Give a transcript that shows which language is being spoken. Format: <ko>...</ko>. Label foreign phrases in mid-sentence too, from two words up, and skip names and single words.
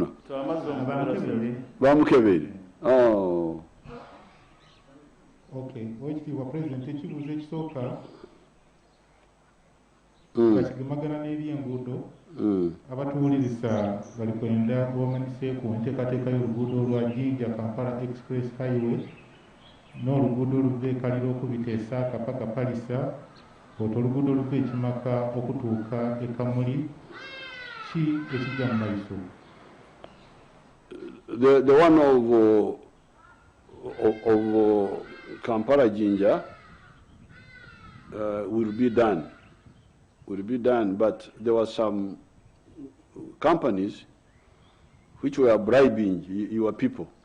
<lg>Bamukebere. Oh. Okay, Oekitiibwa President, ekibuuzo ekisooka bakigemagana n'ebyenguudo abatuwuliriza bali kwenda bamanyise ku nteekateeka y'oluguudo lwa Jinja Kampala Express Highway n'oluguudo oluva e Kaliro okubita e Saaka paka Palisa, oluguudo oluva e Kimaka okutuuka e Kamuli, ki ekijja mu maiso?</lg> <en>The one of Kampala Jinja will be done, but there were some companies which were bribing your people.</en>